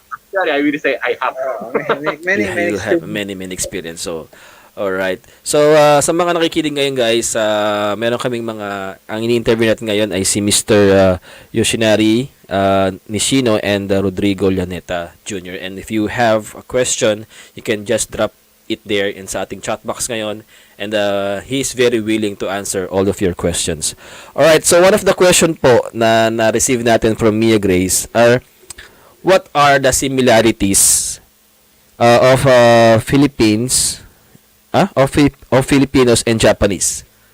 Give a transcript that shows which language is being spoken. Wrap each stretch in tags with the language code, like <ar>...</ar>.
<en>Actually, I will say I have. You have many experience. So, all right.</en> <tl>So, sa mga nakikinig ngayon, guys, meron kaming ang ini-interview natin ngayon ay si Mr. Yoshinari, Nishino, and Rodrigo Llaneta Jr.</tl> <en>And if you have a question, you can just drop it there in</en> <tl>sa ating</tl> <en>chat box ngayon, and he's very willing to answer all of your questions. All right. So, one of the question</en> <tl>po na na-receive natin</tl> <en>from Mia Grace are, what are the similarities of Philippines, of Filipinos and Japanese?</en>